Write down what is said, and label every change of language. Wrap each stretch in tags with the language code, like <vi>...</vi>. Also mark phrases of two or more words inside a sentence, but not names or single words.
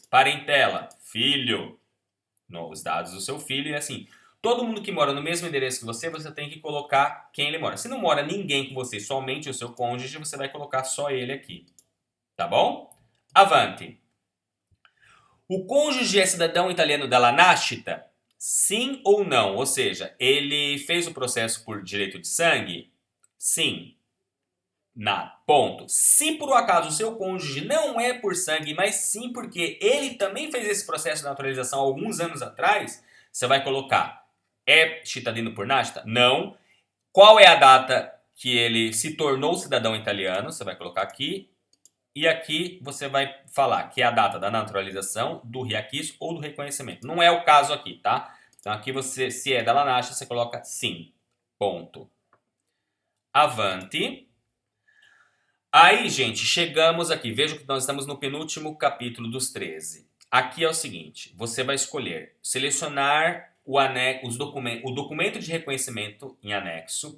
<pt>Parentela, filho. Os dados do seu filho e assim. Todo mundo que mora no mesmo endereço que você tem que colocar quem ele mora. Se não mora ninguém com você, somente o seu cônjuge, você vai colocar só ele aqui. Tá bom? Avante. O cônjuge é cidadão italiano</pt> <it>della nascita?</it> <pt>Sim ou não? Ou seja, ele fez o processo por direito de sangue? Sim. Ponto. Se por um acaso o seu cônjuge não é por sangue, mas sim porque ele também fez esse processo de naturalização alguns anos atrás, você vai colocar: é cittadino por nascita? Não. Qual é a data que ele se tornou cidadão italiano? Você vai colocar aqui. E aqui você vai falar que é a data da naturalização, do riachismo ou do reconhecimento. Não é o caso aqui, tá? Então aqui você, se é</pt> <it>della nascita,</it> <pt>você coloca sim. Ponto. Avante. Aí, gente, chegamos aqui. Vejam que nós estamos no penúltimo capítulo dos 13. Aqui é o seguinte, você vai escolher, selecionar o documento de reconhecimento em anexo.</pt>